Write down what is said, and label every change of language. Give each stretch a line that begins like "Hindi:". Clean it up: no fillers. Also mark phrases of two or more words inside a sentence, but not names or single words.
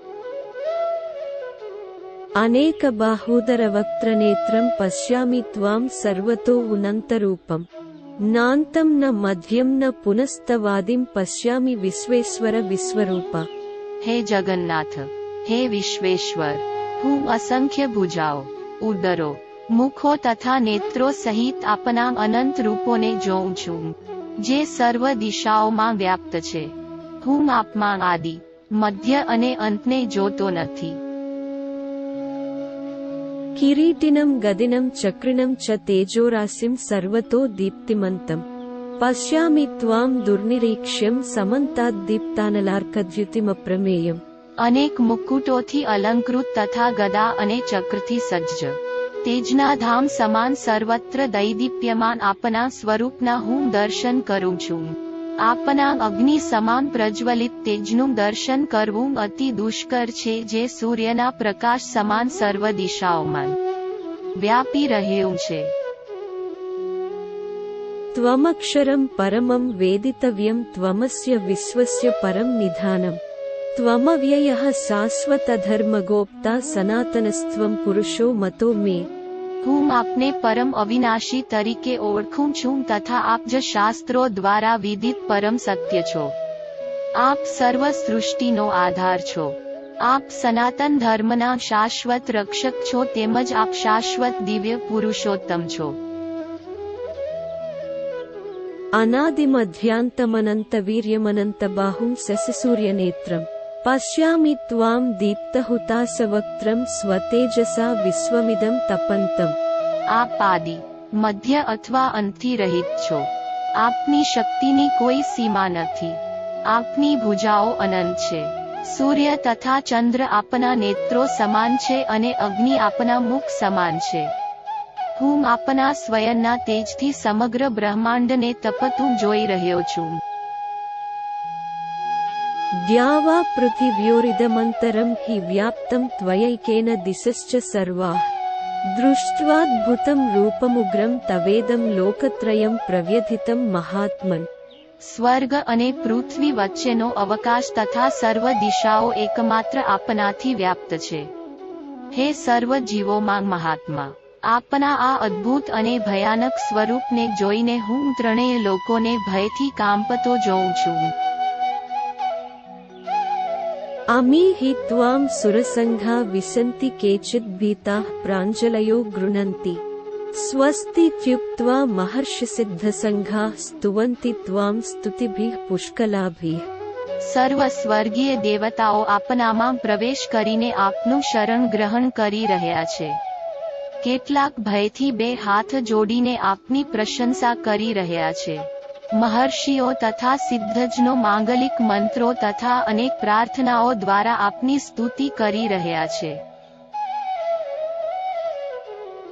Sanskrit: अनेकबाहूदरवक्त्रनेत्रं पश्यामि त्वां सर्वतो उनन्तरूपम् नान्तं न मध्यं न पुनस्तवादिं पश्यामि विश्वेश्वर विश्वरूप।
Gujarati: હે જગન્નાથ, હે વિશ્વેશ્વર, હું અસંખ્ય ભુજાઓ, ઉદરો, મુખો તથા નેત્રો સહિત આપના અનંત રૂપોને જોઉં છું, જે સર્વ દિશાઓમાં વ્યાપ્ત છે. હું આપમાં આદિ, મધ્ય અને અંતને જોતો નથી.
Sanskrit: किरीटिनं गदिनं चक्रिणं च तेजोराशिं सर्वतो दीप्तिमन्तम् पश्यामि त्वां दुर्निरीक्ष्यं समन्ताद्दीप्तानलार्कद्युतिमप्रमेयम्।
Gujarati: અનેક મુકુટોથી અલંકૃત તથા ગદા અને ચક્રથી સજ્જ તેજના ધામ સમાન સર્વત્ર દૈદીપ્યમાન આપના સ્વરૂપના હું દર્શન કરું છું. આપના અગ્નિ સમાન પ્રજ્વલિત તેજનું દર્શન કરવું અતિ દુષ્કર છે, જે સૂર્યના પ્રકાશ સમાન સર્વ દિશાઓમાં વ્યાપી રહ્યું છે.
Sanskrit: त्वमक्षरं परमं वेदितव्यं त्वमस्य विश्वस्य परं निधानम् त्वमव्ययः शाश्वतधर्मगोप्ता सनातनस्त्वं पुरुषो मतो मे।
Gujarati: હું આપને પરમ અવિનાશી તરીકે ઓળખું છું તથા આપ જ શાસ્ત્રો દ્વારા વિદિત પરમ સત્ય છો. આપ સર્વ સૃષ્ટિનો આધાર છો. આપ સનાતન ધર્મના શાશ્વત રક્ષક છો, તેમજ આપ શાશ્વત દિવ્ય પુરુષોત્તમ છો.
Sanskrit: अनादिमध्यान्तमनन्तवीर्यमनन्तबाहुं शशिसूर्यनेत्रम् पश्यामि त्वां दीप्तहुताशवक्त्रं स्वतेजसा विश्वमिदं तपन्तम्।
Gujarati: આપ આદિ, મધ્ય અથવા અંતથી રહિત છો. આપની શક્તિની કોઈ સીમા નથી. આપની ભુજાઓ અનંત છે. સૂર્ય તથા ચંદ્ર આપના નેત્રો સમાન છે અને અગ્નિ આપના મુખ સમાન છે. હું આપના સ્વયંના તેજથી સમગ્ર બ્રહ્માંડને તપતું જોઈ રહ્યો છું.
Sanskrit: द्यावा पृथिव्योरिदमन्तरं हि व्याप्तं त्वयैकेन दिशश्च सर्वाः दृष्ट्वाद्भुतं रूपमुग्रं तवेदं लोकत्रयं प्रव्यथितं महात्मन्।
Gujarati: સ્વર્ગ અને પૃથ્વી વચ્ચેનો અવકાશ તથા સર્વ દિશાઓ એકમાત્ર આપનાથી વ્યાપ્ત છે. હે સર્વ જીવોમાં મહાત્મા, આપના આ અદ્ભુત અને ભયાનક સ્વરૂપને જોઈને હું ત્રણેય લોકોને ભયથી કાંપતો જોઉં છું.
Sanskrit: अमी हि त्वां सुरसङ्घा विशन्ति केचिद् भीताः प्राञ्जलयो गृह्णन्ति स्वस्तीत्युक्त्वा महर्षिसिद्धसङ्घाः स्तुवन्ति त्वां स्तुतिभिः पुष्कलाभिः।
Gujarati: સર્વ સ્વર્ગીય દેવતાઓ આપનામાં પ્રવેશ કરીને આપનું શરણ ગ્રહણ કરી રહ્યા છે. કેટલાક ભયથી બે હાથ જોડીને આપની પ્રશંસા કરી રહ્યા છે. મહર્ષિઓ તથા સિદ્ધજનો માંગલિક મંત્રો તથા અનેક પ્રાર્થનાઓ દ્વારા આપની સ્તુતિ કરી રહ્યા છે.